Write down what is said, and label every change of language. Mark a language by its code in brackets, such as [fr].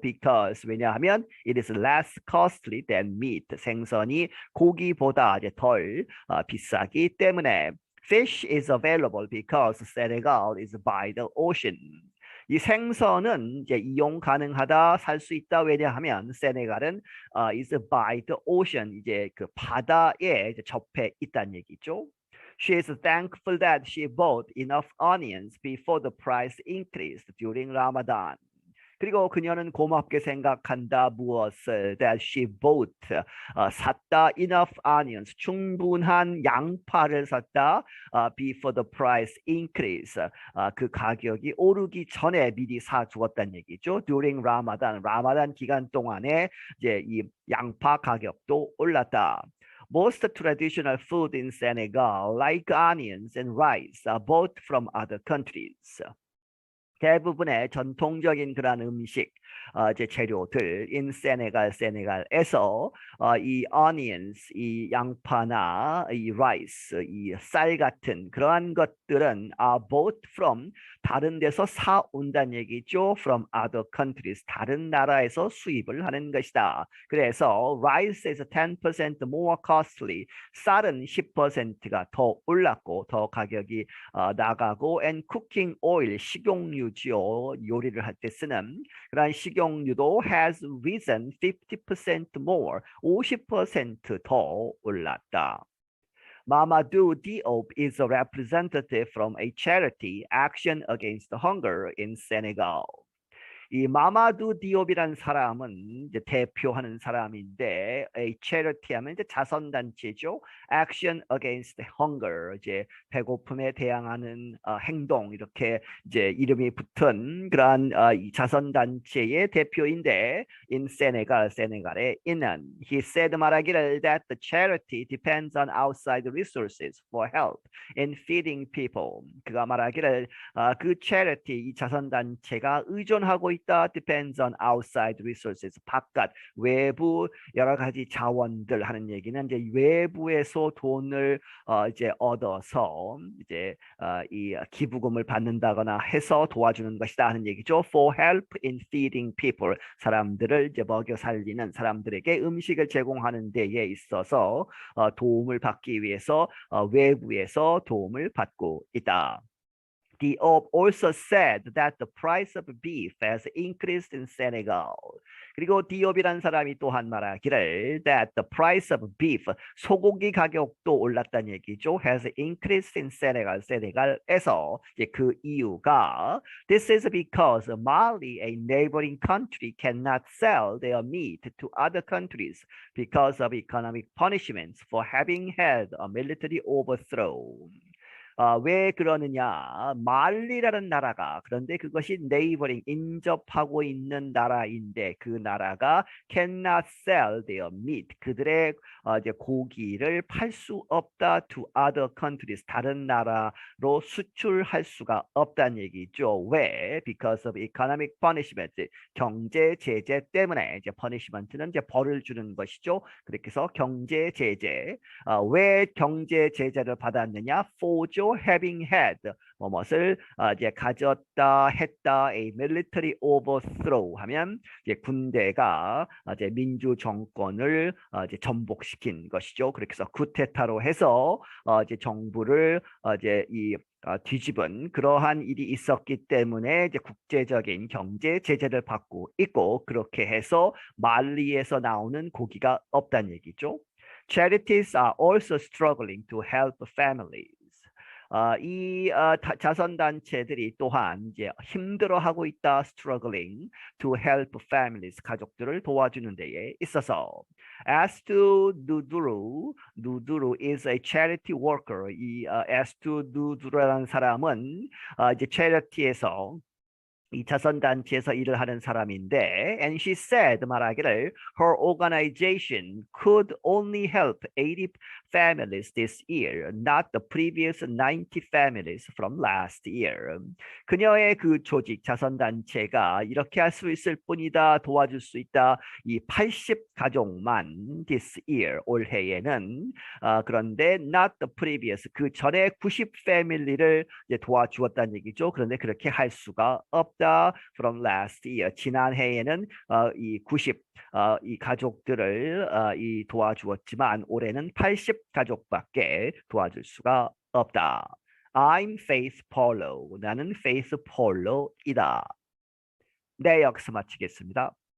[en] Because [ko] 왜냐하면 [en] it is less costly than meat. [ko] 생선이 고기보다 이제 덜 비싸기 때문에 [en] fish is available because Senegal is by the ocean. [ko] 이 생선은 이제 이용 가능하다, 살 수 있다. 왜냐하면 세네갈은 [en] is by the ocean, [ko] 이제 그 바다에 이제 접해 있다는 얘기죠. [en] She is thankful that she bought enough onions before the price increased during Ramadan. [ko] 그리고 그녀는 고맙게 생각한다. 무엇을? [en] That she bought, [ko] 샀다. [en] Enough onions, [ko] 충분한 양파를 샀다. [en] Before the price increase, [ko] 그 가격이 오르기 전에 미리 사 주었다는 얘기죠. [en] During Ramadan, [ko] 라마단 기간 동안에 이제 이 양파 가격도 올랐다. Most traditional food in Senegal, like onions and rice, are bought from other countries. 대부분의 전통적인 그런 음식, 이제 재료들 in 세네갈에서 이 onions, 이 양파나 이 rice, 이 쌀 같은 그러한 것들은 [en] are bought from [ko] 다른 데서 사온다는 얘기죠. [en] From other countries, [ko] 다른 나라에서 수입을 하는 것이다. 그래서 [en] rice is 10% more costly. [ko] 쌀은 10%가 더 올랐고 더 가격이 나가고 [en] and cooking oil, [ko] 식용유 요리를 할 때 쓰는 그런 식용유도 [en] has risen 50% more, [ko] 50% 더 올랐다. [en] Mamadou Diop is a representative from a charity, Action Against Hunger in Senegal. [ko] 이 마마두 디옵이라는 사람은 이제 대표하는 사람인데, 이 charity 하면 이제 자선단체죠. Action Against Hunger, 이제 배고픔에 대항하는 행동, 이렇게 이제 이름이 붙은 그런 이 자선단체의 대표인데, in 세네갈에 있는, [en] he said [ko] 말하기를 [en] that the charity depends on outside resources for help in feeding people. [ko] 그가 말하기를 그 charity, 이 자선단체가 의존하고 있다 [en] depends on outside resources. [ko] 바깥, 외부 여러 가지 자원들 하는 얘기는 이제 외부에서 돈을 이제 얻어서 이제 이 기부금을 받는다거나 해서 도와주는 것이다 하는 얘기죠. [en] For help in feeding people. [ko] 사람들을 이제 먹여 살리는 사람들에게 음식을 제공하는 데에 있어서 도움을 받기 위해서 외부에서 도움을 받고 있다. [en] Diop also said that the price of beef has increased in Senegal. [ko] 그리고 디옵이라는 사람이 또한 말하기를 [en] that the price of beef, [ko] 소고기 가격도 올랐다는 얘기죠. [en] has increased in Senegal, [ko] 세네갈에서 그 이유가 [en] this is because Mali, a neighboring country, cannot sell their meat to other countries because of economic punishments for having had a military overthrow. [ko] 왜 그러느냐? 말리라는 나라가 그런데 그것이 네이버링 인접하고 있는 나라인데 그 나라가 [en] cannot sell their meat [ko] 그들의 이제 고기를 팔 수 없다 [en] to other countries [ko] 다른 나라로 수출할 수가 없다는 얘기죠. 왜? [en] Because of economic punishment [ko] 경제 제재 때문에 이제 punishment는 이제 벌을 주는 것이죠. 그렇게 해서 경제 제재 왜 경제 제재를 받았느냐? [en] for having had [ko] 뭐뭇을 이제 가졌다 했다 [en] a military overthrow [ko] 하면 이제 군대가 이제 민주 정권을 이제 전복시킨 것이죠. 그렇게 해서 쿠데타로 해서 이제 정부를 이제 이 뒤집은 그러한 일이 있었기 때문에 이제 국제적인 경제 제재를 받고 있고 그렇게 해서 말리에서 나오는 고기가 없다는 얘기죠. [en] Charities are also struggling to help families. [ko] 이 자선단체들이 또한 이제 힘들어하고 있다, [en] struggling to help families, [ko] 가족들을 도와주는 데에 있어서. [en] As to Duduru, Duduru is a charity worker. 이 as to Duduru라는 사람은 이제 charity에서 이 [ko] 자선단체에서 일을 하는 사람인데 [en] and she said [ko] 말하기를 [en] her organization could only help 80 families this year, not the previous 90 families from last year. [ko] 그녀의 그 조직 자선단체가 이렇게 할 수 있을 뿐이다 도와줄 수 있다 이 80가족만 [en] this year [ko] 올해에는 그런데 [en] not the previous [ko] 그 전에 90 패밀리를 이제 도와주었다는 얘기죠. 그런데 그렇게 할 수가 없다. [en] From last year [ko] 지난해에는 이 90 이 가족들을 이 도와주었지만 올해는 80가족밖에 도와줄 수가 없다. [en] I'm Faith Polo. [ko] 나는 Faith Polo이다. 네, 여기서 마치겠습니다.